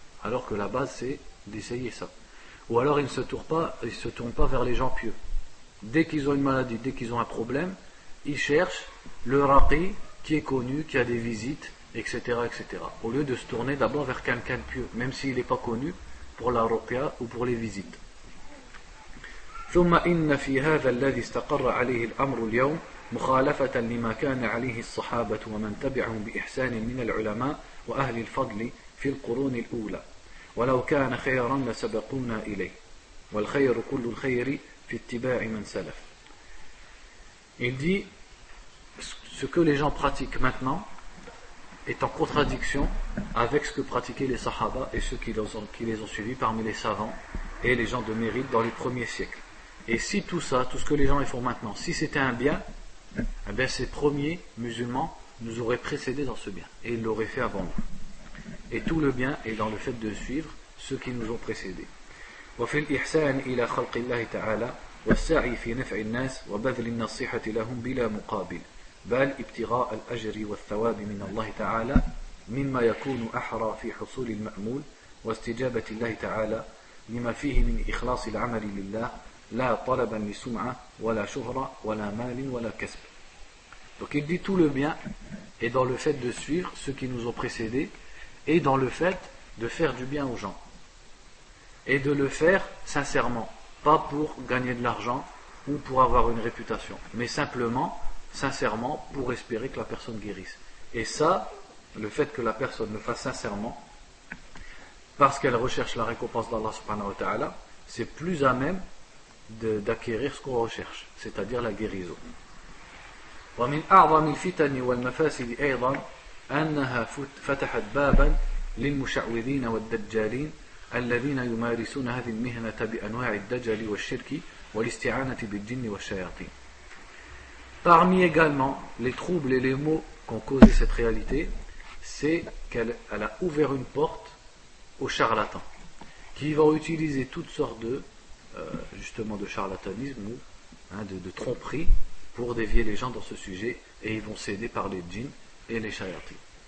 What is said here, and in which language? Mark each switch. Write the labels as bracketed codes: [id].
[fr] Alors que la base c'est d'essayer ça. Ou alors ils ne se tournent pas vers les gens pieux. Dès qu'ils ont une maladie, dès qu'ils ont un problème, ils cherchent le raqi qui est connu, qui a des visites, etc., etc. Au lieu de se tourner d'abord vers quelqu'un de pieux, même s'il n'est pas connu, pour la ruqya ou pour les visites. [ar] ثم إن في هذا الذي استقر عليه الأمر اليوم مخالفة لما كان عليه الصحابة ومن تبعهم بإحسان من العلماء وأهل الفضل في القرون الأولى ولو كان خيرا لسبقونا إليه. وَالْخَيْرُ كُلُّ الْخَيْرِ فِي اتِّبَاعِ مَنْ سَلَفَ. [fr] Il dit, ce que les gens pratiquent maintenant est en contradiction avec ce que pratiquaient les Sahaba et ceux qui les ont suivis parmi les savants et les gens de mérite dans les premiers siècles. Et si tout ça, tout ce que les gens font maintenant, si c'était un bien, eh bien ces premiers musulmans nous auraient précédés dans ce bien et ils l'auraient fait avant nous. Et tout le bien est dans le fait de suivre ceux qui nous ont précédés. [ar] وفي الإحسان إلى خلق الله تعالى والسعي في نفع الناس وبذل النصيحة لهم بلا مقابل بل ابتغاء الأجر والثواب من الله تعالى مما يكون أحرى في حصول المأمول واستجابة الله تعالى لما فيه من إخلاص العمل لله لا طلبا لسمعة ولا شهرة ولا مال ولا كسب. [fr] Donc il dit tout le bien est dans le fait de suivre ceux qui nous ont précédés et dans le fait de faire du bien aux gens et de le faire sincèrement, pas pour gagner de l'argent ou pour avoir une réputation, mais simplement, sincèrement, pour espérer que la personne guérisse. Et ça, le fait que la personne le fasse sincèrement, parce qu'elle recherche la récompense d'Allah [ar] subhanahu wa ta'ala, [fr] c'est plus à même d'acquérir ce qu'on recherche, c'est-à-dire la guérison. [ar] ومن أعظم الفتن والمفاسد أيضا أنها فتحت بابا للمشعوذين والدجالين الذين يمارسون هذه المهنة بأنواع الدجل والشرك والاستعانة بالجن والشياطين. [fr] Parmi également les troubles et les maux qu'ont causé cette réalité, c'est qu'elle a ouvert une porte aux charlatans, qui vont utiliser toutes sortes justement de charlatanisme ou de tromperie pour dévier les gens dans ce sujet, et ils vont céder par les djinns et les shayatis.